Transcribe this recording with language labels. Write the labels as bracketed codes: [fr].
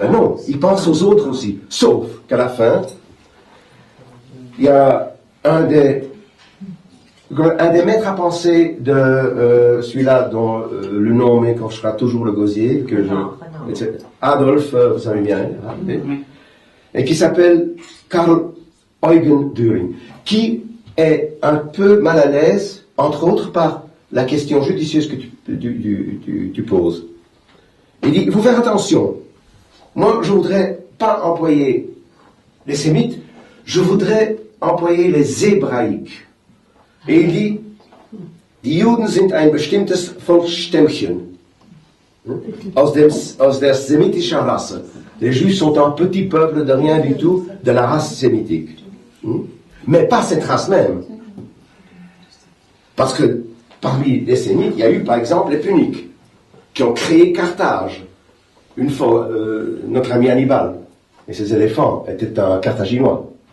[fr] non, il pense aux autres aussi. Sauf qu'à la fin, il y a un des maîtres à penser de celui-là dont le nom m'écorchera toujours le gosier, Adolf, vous savez bien, et qui s'appelle Karl Eugen Dühring, qui est un peu mal à l'aise, entre autres par la question judicieuse que tu poses. Il dit, il faut faire attention. Moi, je voudrais pas employer les sémites, je voudrais employer les hébraïques. Et il dit, [de] die Juden sind ein bestimmtes Volksstämmchen aus der sémitischen Rasse. [fr] Les Juifs sont un petit peuple de rien du tout de la race sémitique. Mais pas cette race même. Parce que parmi les Sémites, il y a eu par exemple les Puniques, qui ont créé Carthage. Une fois, notre ami Hannibal et ses éléphants étaient un Carthaginois.